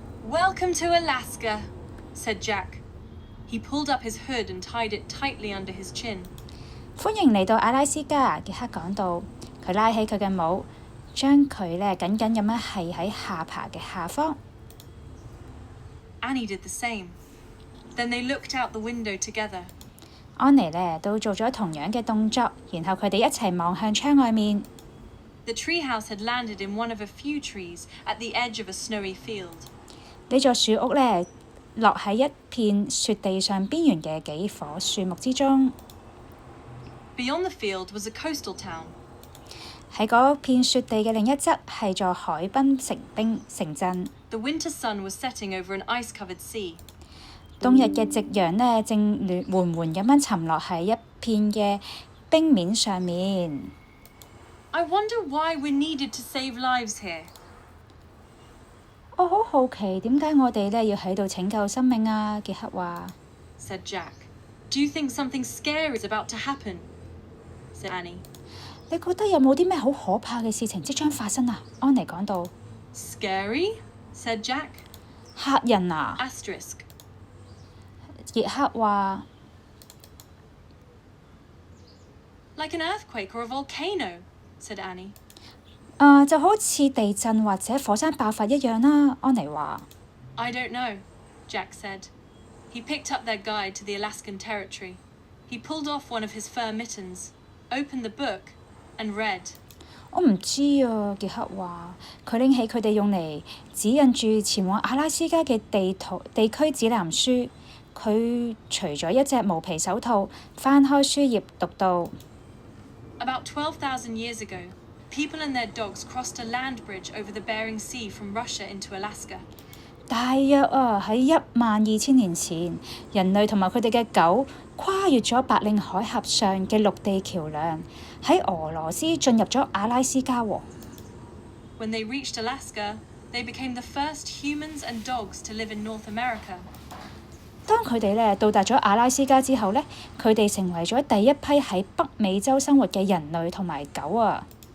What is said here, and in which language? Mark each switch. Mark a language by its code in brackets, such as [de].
[en] Welcome to Alaska, said Jack. He pulled up his hood and tied it tightly under his chin. [yue] 歡迎嚟到阿拉斯加，傑克講到。佢拉起佢嘅帽，將佢呢緊緊咁樣繫喺下巴嘅下方。 [en] Annie did the same. Then they looked out the window together. [yue] 安妮呢都做咗同樣嘅動作，然後佢哋一齊望向窗外面。 [en] The treehouse had landed in one of a few trees at the edge of a snowy field. [yue] 呢座樹屋呢落喺一片雪地上邊緣嘅幾棵樹木之中。 [en] Beyond the field was a coastal town. [yue] 喺嗰片雪地嘅另一側係座海濱城鎮。 [en] The winter sun was setting over an ice-covered sea. [yue] 冬日嘅夕陽呢正緩緩咁樣沉落喺一片嘅冰面上面。 [en] I wonder why we needed to save lives here. [yue] 我好好奇點解我哋呢要喺度拯救生命啊？傑克話。 [en] Said Jack. Do you think something scary is about to happen? Said Annie. [yue] 你覺得有冇啲咩好可怕嘅事情即將發生啊？安妮講到。 [en] Scary? Said Jack. [yue] 嚇人啊！傑克話。 [en] Like an earthquake or a volcano, said Annie. [yue] 就好似地震或者火山爆發一樣啦，安妮話。 [en] I don't know, Jack said. He picked up their guide to the Alaskan territory. He pulled off one of his fur mittens, opened the book, and read. [yue] 我唔知啊，傑克話。佢拎起佢哋用嚟指引住前往阿拉斯加嘅地區指南書。佢除咗一隻毛皮手套，翻開書頁讀到。 [en] About 12,000 years ago, people and their dogs crossed a land bridge over the Bering Sea from Russia into Alaska. [yue] 大約喺12000年前，人類同埋佢哋嘅狗跨越咗白令海峽上嘅陸地橋梁，喺俄羅斯進入咗阿拉斯加喎。 [en] When they reached Alaska, they became the first humans and dogs to live in North America. [yue] 當佢哋呢到達咗阿拉斯加之後呢，佢哋成為咗第一批喺北美洲生活嘅人類同埋狗啊。